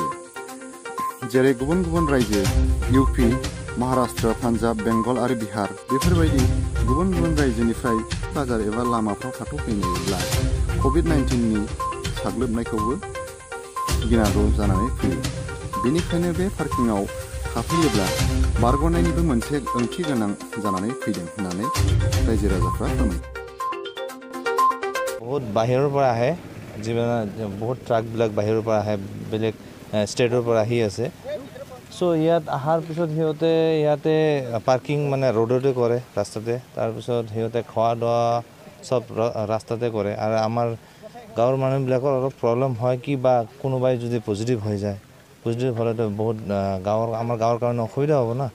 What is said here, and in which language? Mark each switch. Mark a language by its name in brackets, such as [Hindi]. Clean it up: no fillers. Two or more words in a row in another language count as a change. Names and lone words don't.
[Bodo] जेरै गुबुन गुबुन रायजो इउपि, महाराष्ट्र, पान्जाब, बेंगल आरो बिहार बेफोरबायदि गुबुन गुबुन रायजोनिफ्राय बाजार एबा लामाफ्राव थाथ'फैनोब्ला कभिड-19नि साग्लोबनायखौबो गिनांगौ जानानै फैयो। बेनिखायनो बे पार्किंआव थाफैयोब्ला बारग'नायनिबो मोनसे ओंथि गोनां जानानै फैदों होननानै रायजो राजाफ्रा फोरमायो। [Assamese] बहुत बाहिৰৰ পৰা আহে, বহুত ট্ৰাকবিলাক বাহিৰৰ পৰা আহে, বেলেগ ষ্টেটৰ পৰা আহি আছে। চ' ইয়াত অহাৰ পিছত সিহঁতে ইয়াতে পাৰ্কিং মানে ৰোডতে কৰে, ৰাস্তাতে। তাৰপিছত সিহঁতে খোৱা দোৱা চব ৰাস্তাতে কৰে। আৰু আমাৰ গাঁৱৰ মানুহবিলাকৰ অলপ প্ৰব্লেম হয় কি বা কোনোবাই যদি পজিটিভ হৈ যায়, পজিটিভ হ'লেতো বহুত আমাৰ গাঁৱৰ কাৰণে অসুবিধা হ'ব না।